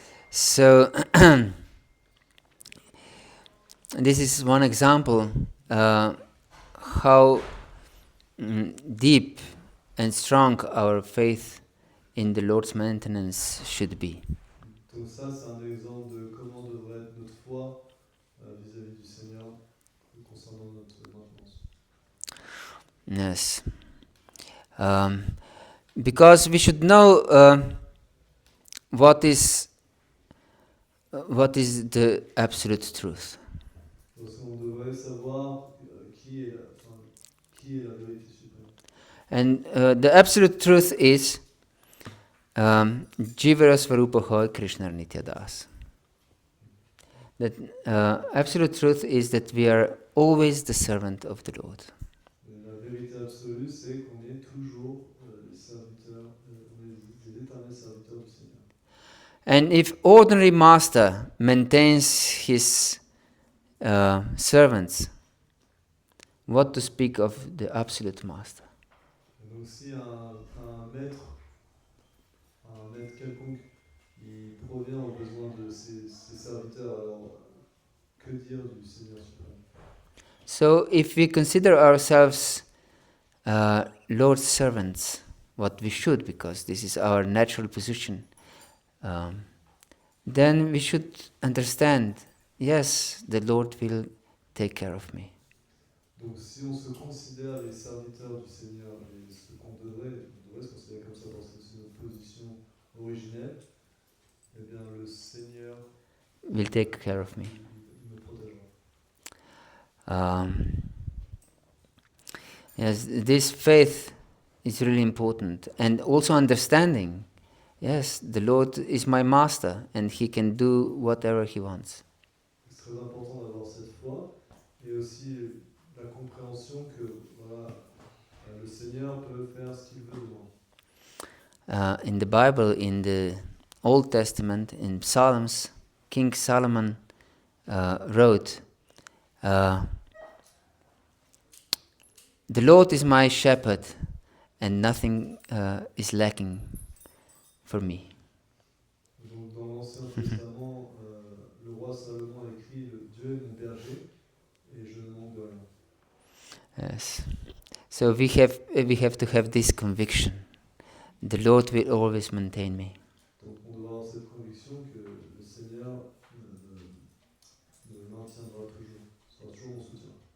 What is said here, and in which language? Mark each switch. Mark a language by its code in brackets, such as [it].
[en] So this is one example how deep and strong our faith in the Lord's maintenance should be. [fr] Donc ça c'est un exemple de comment devrait être notre foi vis-à-vis du Seigneur concernant notre maintenance. [en] Yes. Because we should know what is the absolute truth. [fr] Parce qu'on devrait savoir qui est la vérité suprême. [en] And the absolute truth is Jivara Svarupaha Krishna Nityadas. That absolute truth is that we are always the servant of the Lord. [fr] La vérité absolue, c'est qu'on est toujours les serviteurs, on est des éternels serviteurs du Seigneur. [en] And if ordinary master maintains his servants, what to speak of the absolute master? [fr] Et donc si un maître quelconque, il provient aux besoins de ses serviteurs, alors que dire du Seigneur suprême? [en] So if we consider ourselves Lord's servants, what we should, because this is our natural position, then we should understand, yes, the Lord will take care of me. [fr] Donc si on se considère les serviteurs du Seigneur et ce qu'on devrait se considérer comme ça parce que c'est notre position originelle, eh bien le Seigneur [en] Will take care of me. [fr] il me protégera. [en] Yes, this faith is really important, and also understanding. Yes, the Lord is my master, and He can do whatever He wants. [fr] C'est très important d'avoir cette foi et aussi la compréhension que voilà, le Seigneur peut faire ce qu'il veut de moi. [en] In the Bible, in the Old Testament, in Psalms, King Solomon wrote, "The Lord is my shepherd, and nothing is lacking for me." [fr] Donc dans l'Ancien Testament, le roi Salomon a écrit Dieu est mon berger et je ne manque de rien. [en] Yes. So we have to have this conviction. The Lord will always maintain me. [fr] Donc on doit avoir cette conviction que le Seigneur me maintiendra toujours, sera toujours mon soutien.